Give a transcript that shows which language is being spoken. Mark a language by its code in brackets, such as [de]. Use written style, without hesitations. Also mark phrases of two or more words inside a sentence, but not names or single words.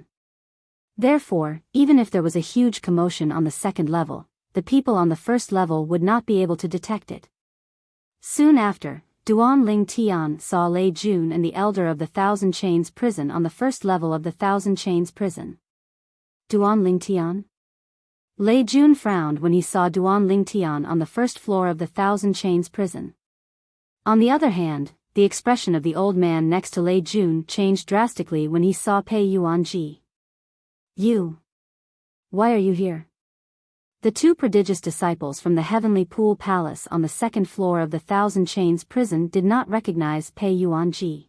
[en] Therefore, even if there was a huge commotion on the second level, the people on the first level would not be able to detect it. Soon after, Duan Lingtian saw Lei Jun and the elder of the Thousand Chains prison on the first level of the Thousand Chains prison. Duan Lingtian? Lei Jun frowned when he saw Duan Lingtian on the first floor of the Thousand Chains prison. On the other hand, the expression of the old man next to Lei Jun changed drastically when he saw Pei Yuanji. You. Why are you here? The two prodigious disciples from the Heavenly Pool Palace on the second floor of the Thousand Chains prison did not recognize Pei Yuanji.